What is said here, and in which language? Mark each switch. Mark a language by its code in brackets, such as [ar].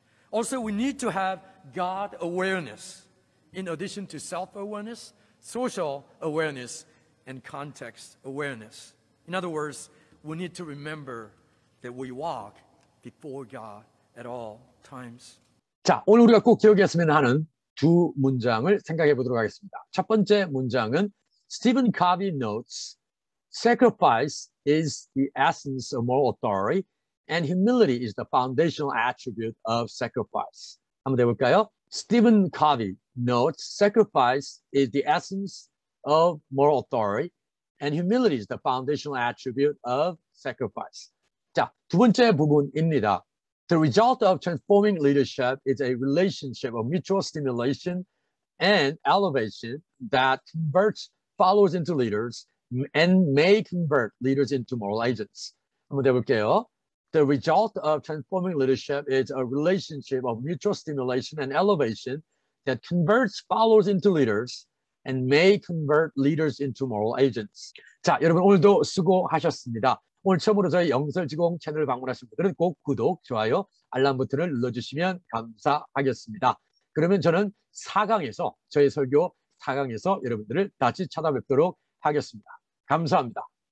[en] Also, we need to have God awareness in addition to self-awareness, social awareness, and context awareness. In other words, we need to remember that we walk before God at all times. [ko] 자, 오늘 우리가 꼭 기억했으면 하는 두 문장을 생각해 보도록 하겠습니다. 첫 번째 문장은 [en] Stephen Covey notes, sacrifice is the essence of moral authority and humility is the foundational attribute of sacrifice. [ko] 한번 해볼까요? [en] Stephen Covey notes, sacrifice is the essence of moral authority and humility is the foundational attribute of sacrifice. [ko] 자, 두 번째 부분입니다. [en] The result of transforming leadership is a relationship of mutual stimulation and elevation that converts followers into leaders and may convert leaders into moral agents. [ko] 한번 해볼게요. [en] The result of transforming leadership is a relationship of mutual stimulation and elevation that converts followers into leaders and may convert leaders into moral agents. [ko] 자, 여러분 오늘도 수고하셨습니다. 오늘 처음으로 저희 영설지공 채널을 방문하신 분들은 꼭 구독, 좋아요, 알람 버튼을 눌러주시면 감사하겠습니다. 그러면 저는 4강에서 저희 설교 4강에서 여러분들을 다시 찾아뵙도록 하겠습니다. 감사합니다.